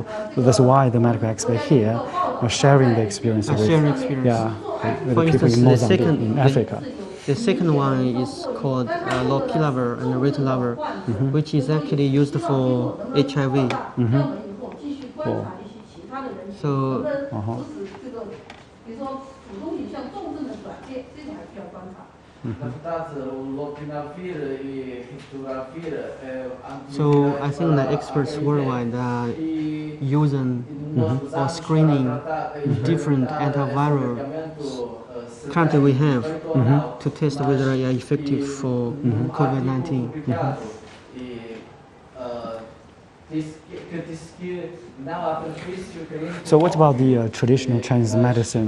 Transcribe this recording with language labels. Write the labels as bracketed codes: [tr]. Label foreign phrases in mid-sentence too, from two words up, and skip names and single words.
[en] So that's why the medical expert here are sharing the experience with, Sharing experience. Yeah, with For the people instance, in the Mozambique, second- in Africa. The second one is called lopilavar and ritonavir, which is actually used for HIV. So [zh] 比如说普通影像重症的转变，这种还需要观察。 [pt] Na verdade, o lopinavir e ritonavir é [en] So I think the experts worldwide are using or screening different antivirals. Currently we have to test whether they are effective for COVID-19. So what about the traditional Chinese medicine?